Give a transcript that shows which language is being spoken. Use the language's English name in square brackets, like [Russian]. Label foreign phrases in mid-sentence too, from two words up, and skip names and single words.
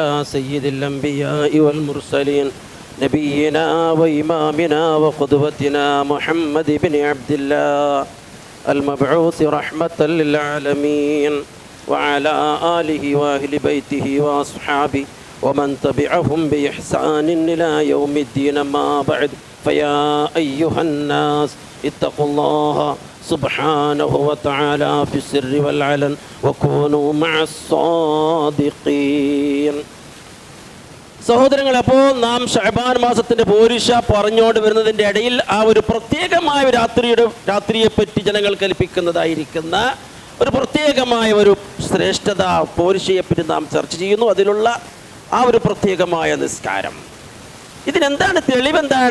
[Arabic] سيد الأنبياء والمرسلين نبينا وإمامنا وقدوتنا محمد بن عبد الله المبعوث رحمة للعالمين وعلى آله وأهل بيته وأصحابه ومن تبعهم بإحسان إلى يوم الدين. ما بعد فيا أيها الناس اتقوا الله سبحانه وتعالى في السر والعلن وكونوا مع الصادقين. [Malayalam] സഹോദരങ്ങൾ, അപ്പോൾ നാം ഷഅബാൻ മാസത്തിന്റെ പോരിഷ പറഞ്ഞുകൊണ്ട് വരുന്നതിൻ്റെ ഇടയിൽ ആ ഒരു പ്രത്യേകമായ രാത്രിയെ പറ്റി ജനങ്ങൾ കൽപ്പിക്കുന്നതായിരിക്കുന്ന ഒരു പ്രത്യേകമായ ഒരു ശ്രേഷ്ഠത പോരിശയെപ്പറ്റി നാം ചർച്ച ചെയ്യുന്നു. അതിലുള്ള ആ ഒരു പ്രത്യേകമായ നിസ്കാരം. ഇതിനെന്താണ് തെളിവെന്താണ്?